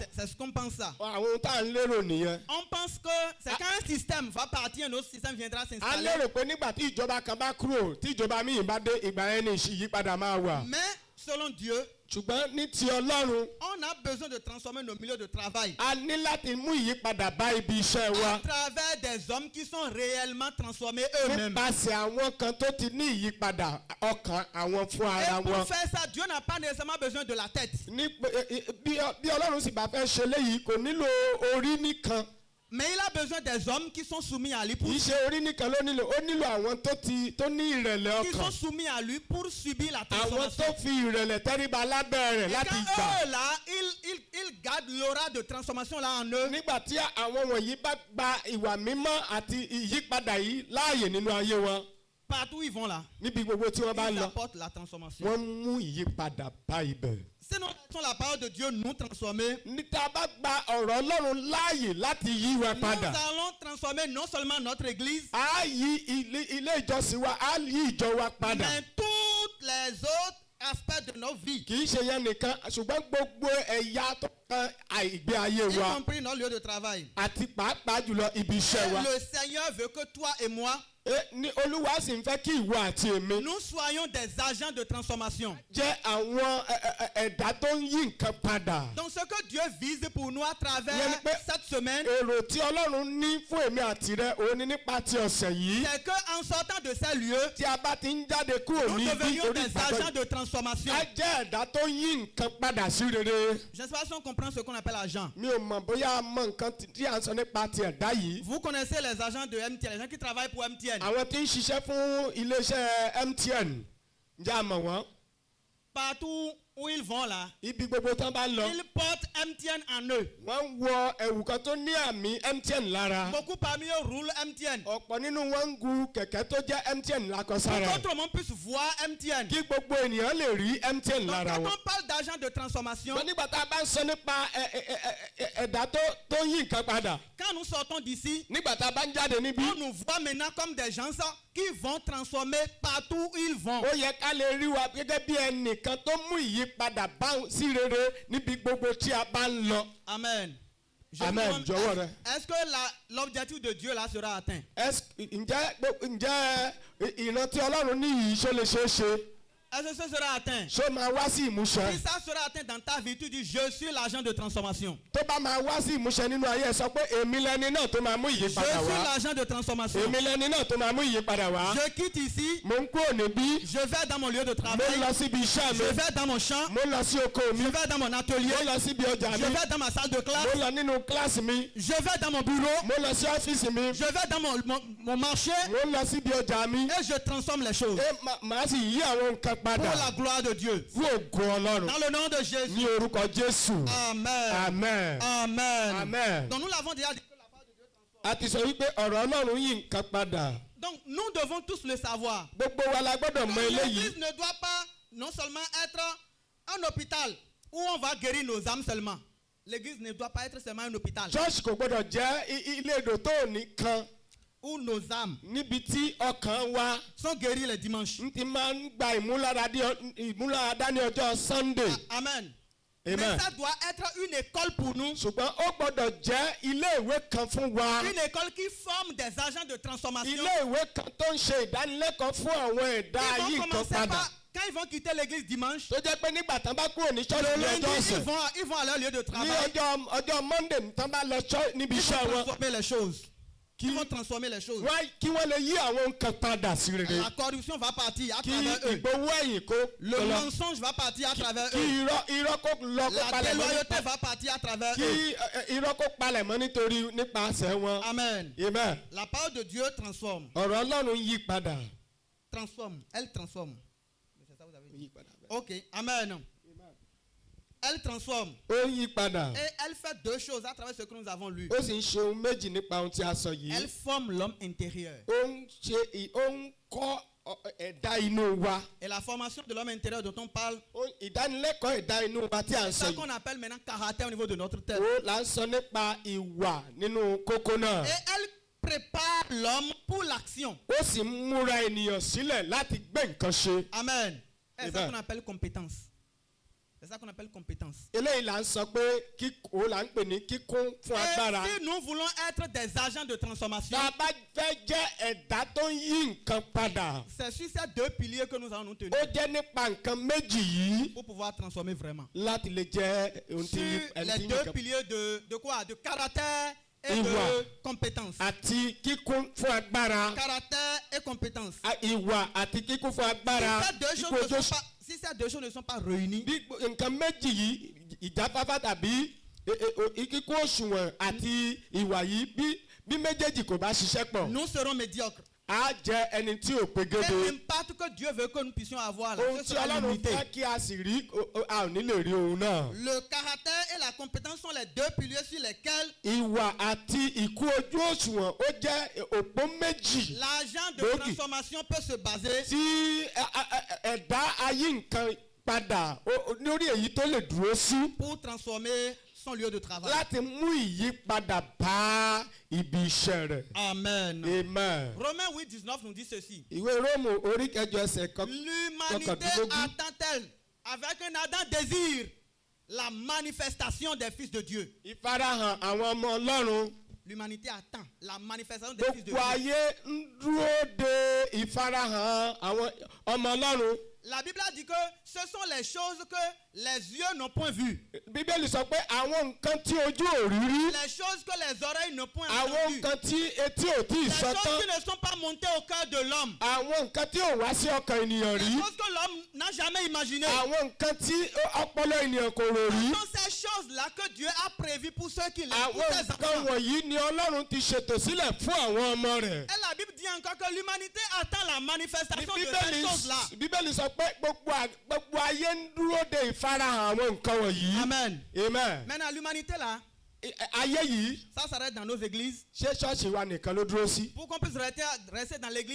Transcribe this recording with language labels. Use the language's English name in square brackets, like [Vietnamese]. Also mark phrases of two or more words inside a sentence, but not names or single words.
[French] C'est ce qu'on pense ça. [Yoruba] Àwọn ohun tá à ń lérò nìyẹn. [French] On pense que c'est quand un système va partir, un autre système viendra s'installer. [Yoruba] A lérò pé nígbà tí ìjọba kan bá kúrò tí ìjọba míì bá dé ìgbà yẹn ni ìyípadà máa wà. [French] Mais selon Dieu, [Yoruba] ṣùgbọ́n ní ti Ọlọ́run. [French] On a besoin de transformer nos milieux de travail. [Yoruba] A ní láti mú ìyípadà bá ibi iṣẹ́ wa. [French] À travers des hommes qui sont réellement transformés eux-mêmes. [Yoruba] Nípasẹ̀ àwọn kan tó ti ní ìyípadà ọkàn àwọn fún ara wọn. [French] Et pour faire ça, Dieu n'a pas nécessairement besoin de la tête. [Yoruba] Bí Ọlọ́run sì bá fẹ́ ṣe léyìí kò nílò orí nìkan. [French] Mais il a besoin des hommes qui sont soumis à lui. [Yoruba] Kì í ṣe orí nìkan ló nílò, ó nílò àwọn tó ní ìrẹ̀lẹ̀ ọkàn. [French] Qui sont soumis à lui pour subir la transformation. [Yoruba] Àwọn tó fi ìrẹ̀lẹ̀ tẹríba lábẹ́ rẹ̀ láti gbà. [French] Et quand eux là, ils gardent l'aura de transformation là en eux. [Yoruba] Nígbà tí àwọn wọ̀nyí bá gba ìwà mímọ́ àti ìyípadà yìí láàyè nínú ayé wọn. [French] Partout ils vont là. [Yoruba] Níbi gbogbo tí wọ́n bá lọ. [French] Ils apportent la transformation. [Yoruba] Wọ́n mú ìyípadà bá ibẹ̀. [French] Si nous laissons la parole de Dieu nous transformer, [Yoruba] níta bá gba ọ̀rọ̀ Ọlọ́run láàyè láti yí wa padà. [French] Nous allons transformer non seulement notre église. [Yoruba] A yí ilé ìjọsìn wa, a yí ìjọ wa padà. [French] Mais tous les autres aspects de nos vies. [Yoruba] Kì í ṣe yẹn nìkan ṣùgbọ́n gbogbo ẹ̀yà tó kan ìgbé ayé wa. [French] Y compris nos lieux de travail. [Yoruba] Àti pàápàá jùlọ ibi iṣẹ́ wa. [French] Le Seigneur veut que toi et moi. [Yoruba] Ní Olúwa sì ń fẹ́ kí ìwọ àti èmi. [French] Nous soyons des agents de transformation. [Yoruba] Jẹ́ àwọn ẹ̀dá tó ń yí nǹkan padà. [French] Donc ce que Dieu vise pour nous à travers cette semaine. [Yoruba] Èrò tí Ọlọ́run ní fún èmi àti rẹ òun ni nípa ti ọ̀sẹ̀ yìí. [French] C'est que en sortant de ces lieux. [Yoruba] Tí a bá ti ń jáde kúrò ní ibi orí ìgbàgbọ́. [French] Nous devenions des agents de transformation. [Yoruba] A jẹ́ ẹ̀dá tó ń yí nǹkan padà sí rere. [French] Je ne sais pas si on comprend ce qu'on appelle agent. [Yoruba] Mi ò mọ̀ bóyá a mọ̀ nǹkan tí à ń sọ nípa ti ẹ̀dá yìí. [French] Vous connaissez les agents de MTN, les gens qui travaillent pour MTN. [Yoruba] Àwọn tí ń ṣiṣẹ́ fún iléeṣẹ́ MTN ǹjẹ́ a mọ̀ wọ́n. [French] Partout où ils vont là. [Yoruba] Ibi gbogbo tán bá lọ. [French] Ils portent MTN en eux. [Yoruba] Wọ́n wọ ẹ̀wù kan tó ní àmì MTN lára. [French] Beaucoup parmi eux roulent MTN. [Yoruba] Ọ̀pọ̀ nínú wọn ń gun kẹ̀kẹ́ tó jẹ́ MTN lákọsára. [French] Pour que tout le monde puisse voir MTN. [Yoruba] Kí gbogbo ènìyàn lè rí MTN lára wọn. [French] Donc quand on parle d'agent de transformation. [Yoruba] Wọ́n nígbà tá a bá ń sọ nípa ẹ̀dá tó yí nǹkan padà. [French] Quand nous sortons d'ici. [Yoruba] Nígbà tá a bá ń jáde níbí. [French] On nous voit maintenant comme des gens qui vont transformer partout où ils vont. [Yoruba] Ó yẹ ká lè rí wa gẹ́gẹ́ bí ẹnìkan tó mú ìyípadà bá sí rere níbi gbogbo tí a bá ń lọ. Amen. Amen. Jọ̀wọ́ rẹ. [French] Est-ce que l'objectif de Dieu là sera atteint? [Yoruba] Ǹjẹ́ ìrántí Ọlọ́run ní yìí ṣó lè ṣeé ṣe? [French] Est-ce que ce sera atteint? [Yoruba] Ṣó máa wá sí ìmúṣẹ? [French] Si ça sera atteint dans ta vie, tu dis je suis l'agent de transformation. [Yoruba] Tó bá máa wá sí ìmúṣẹ nínú ayé ẹ sọ pé èmi lẹni náà tó máa mú ìyípadà wá. [French] Je suis l'agent de transformation. [Yoruba] Èmi lẹni náà tó máa mú ìyípadà wá. [French] Je quitte ici. [Yoruba] Mo ń kúrò níbí. [French] Je vais dans mon lieu de travail. [Yoruba] Mo lọ síbi iṣẹ́ mi. [French] Je vais dans mon champ. [Yoruba] Mo lọ sí oko mi. [French] Je vais dans mon atelier. [Yoruba] Mo lọ síbi ọjà mi. [French] Je vais dans ma salle de classe. [Yoruba] Mo lọ nínú kíláàsì mi. [French] Je vais dans mon bureau. [Yoruba] Mo lọ sí ọ́fíìsì mi. [French] Je vais dans mon marché. [Yoruba] Mo lọ síbi ọjà mi. [French] Et je transforme les choses. [Yoruba] Màá sì yí àwọn nǹkan padà. [French] Pour la gloire de Dieu. [Yoruba] Fún ògo Ọlọ́run. [French] Dans le nom de Jésus. [Yoruba] Ní orúkọ Jésù. Amen. Amen. Amen. Amen. [French] Donc nous l'avons déjà dit que la parole de Dieu transforme. [Yoruba] A ti sọ wípé ọ̀rọ̀ Ọlọ́run yí nǹkan padà. [French] Donc nous devons tous le savoir. [Yoruba] Gbogbo wa la gbọ́dọ̀ mọ eléyìí. [French] L'église ne doit pas non seulement être un hôpital où on va guérir nos âmes seulement. L'église ne doit pas être seulement un hôpital. [Yoruba] Church kò gbọ́dọ̀ jẹ́ ilé ìdòtó nìkan. [French] Où nos âmes. [Yoruba] Níbi tí ọkàn wa. [French] Sont guéris les dimanches. [Yoruba] N ti máa ń gba ìmúláradá ní ọjọ́ Sunday. Amen. Amen. [French] Mais ça doit être une école pour nous. [Yoruba] Ṣùgbọ́n ó gbọ́dọ̀ jẹ́ ilé ìwé kan fún wa. [French] Une école qui forme des agents de transformation. [Yoruba] Ilé ìwé kan tó ń ṣe ìdánilẹ́kọ̀ọ́ fún àwọn ẹ̀dá yìí nǹkan padà. [French] Quand ils vont quitter l'église dimanche. [Yoruba] Tó jẹ́ pé nígbà tán bá kúrò ní ṣọ́ọ̀ṣì ní ọjọ́ ọ̀sẹ̀. [French] Ils vont à leur lieu de travail. [Yoruba] Ní ọjọ́ Monday tán bá lọ níbi iṣẹ́ wọn. [French] Transformer les choses. Qui vont transformer les choses. [Yoruba] Kí wọ́n lè yí àwọn nǹkan padà sí rere. [French] La corruption va partir à travers eux. [Yoruba] Kí ìgbowó ẹ̀yìn kó [French] le mensonge va partir à travers [Yoruba] kí [French] eux. [Yoruba] irọ́ kó lọ kó [French] la [Yoruba] palẹ̀ mọ́. [French] déloyauté va partir à travers [Yoruba] kí [French] eux. [Yoruba] irọ́ kó palẹ̀ mọ́ nítorí nípasẹ̀ wọn. Amen. Amen. [French] La parole de Dieu transforme. [Yoruba] Ọ̀rọ̀ Ọlọ́run yí padà. [French] Transforme. Elle transforme. C'est ça vous avez dit. [Yoruba] Yí padà. [French] Ok. Amen. Elle transforme. [Yoruba] Ó yí padà. [French] Et elle fait deux choses à travers ce que nous avons lu. [Yoruba] Ó sì ń ṣe ohun méjì nípa ohun tí a sọ yìí. [French] Elle forme l'homme intérieur. [Yoruba] Ó ń kọ́ ẹ̀dá inú wa. [French] Et la formation de l'homme intérieur dont on parle, [Yoruba] Ìdánilẹ́kọ̀ọ́ ẹ̀dá inú wa tí a ń sọ [French] c'est ça [Yoruba] yìí. [French] qu'on appelle maintenant caractère au niveau de notre tête. [Yoruba] Ó là ń sọ nípa ìwà nínú kókó náà. [French] Et elle prépare l'homme pour l'action. [Yoruba] Ó sì ń múra ènìyàn sílẹ̀ láti gbé nǹkan ṣe. Amen. [French] C'est ça qu'on appelle compétence. C'est ça qu'on appelle compétence. [Yoruba] Eléyìí là ń sọ pé ó là ń pè ní kíkún fún agbára. [French] Et si nous voulons être des agents de transformation, [Yoruba] Tá a bá fẹ́ jẹ́ ẹ̀dá tó ń yí nǹkan padà. [French] c'est sur ces deux piliers que nous allons nous tenir. [Yoruba] Ó jẹ́ nípa nǹkan méjì yìí. [French] Pour pouvoir transformer vraiment. [Yoruba] Láti lè jẹ́ ohun tí [French] Sur les deux piliers de quoi? De caractère et [Yoruba] Ìwà. [French] de compétence. [Yoruba] Àti kíkún fún agbára. [French] Caractère et compétence. [Yoruba] Ìwà àti kíkún fún agbára. [French] Si ces deux choses ne sont pas réunies, [Yoruba] Bí nǹkan méjì yìí ìjáfáfá tàbí kíkún òṣùwọ̀n àti ìwà yìí bí méjèèjì kò bá ṣiṣẹ́ pọ̀. [French] nous serons médiocres. [Yoruba] A jẹ́ ẹni tí ò pegedé. [French] Et l'impact que Dieu veut que nous puissions avoir là, [Yoruba] Ohun [French] ce [Yoruba] tí [French] sera [Yoruba] Ọlọ́run [French] limité. [Yoruba] fẹ́ kí a sì rí a ò ní lè rí ohun náà. [French] Le caractère et la compétence sont les deux piliers sur lesquels [Yoruba] Ìwà àti ìkú ojú òṣùwọ̀n ó jẹ́ òpó méjì. [French] l'agent de [Yoruba] Lókè. [French] transformation peut se baser. [Yoruba] Tí ẹ̀dá ayé nǹkan padà lórí èyí tó lè dúró sí. [French] Pour transformer son lieu de travail. [Yoruba] Láti mú ìyípadà bá ibi iṣẹ́ rẹ̀. Amen. Amen. [French] Romains 8:19 nous dit ceci. [Yoruba] Ìwé Róòmù orí kẹjọ ẹsẹ̀ [French] L'humanité attend-elle avec un ardent désir la manifestation des fils de Dieu? [Yoruba] ìfarahàn àwọn ọmọ Ọlọ́run. [French] L'humanité attend la manifestation des fils de [Yoruba] Gbogbo [French] Dieu. [Yoruba] ayé ń dúró de ìfarahàn àwọn ọmọ Ọlọ́run. [French] La Bible a dit que ce sont les choses que les yeux n'ont point vues. [Yoruba] Bíbélì sọ pé àwọn nǹkan tí ojú ò rí rí. [French] Les choses que les oreilles n'ont point [Yoruba] Àwọn [French] entendues. [Yoruba] nǹkan tí etí ò tí ì [French] Les [Yoruba] sọ [French] choses [Yoruba] tán. [French] qui ne sont pas montées au cœur de l'homme. [Yoruba] Àwọn nǹkan tí ò wá sí ọkàn ènìyàn [French] Les [Yoruba] rí. [French] choses que l'homme n'a jamais imaginées. [Yoruba] Àwọn nǹkan tí ọpọlọ ènìyàn kò rò rí. [French] Ce sont ces choses-là que Dieu a prévues pour ceux qui l'aiment, pour [Yoruba] Àwọn [French] ses [Yoruba] nǹkan [French] enfants. [Yoruba] wọ̀nyí ni Ọlọ́run ti ṣètò sílẹ̀ fún àwọn ọmọ rẹ̀. [French] Et la Bible dit encore que l'humanité attend la manifestation de ces choses-là. [Yoruba] Bíbélì sọ pé gbogbo ayé ń dúró de ìfarahàn àwọn nǹkan wọ̀nyí. Amen. Amen. [French] Maintenant, l'humanité là, [Yoruba] Ayé yìí [French] ça s'arrête dans nos églises. [Yoruba] ṣé ṣọ́ọ̀ṣì wa nìkan ló dúró sí? [French] Pour qu'on puisse rester dans l'église,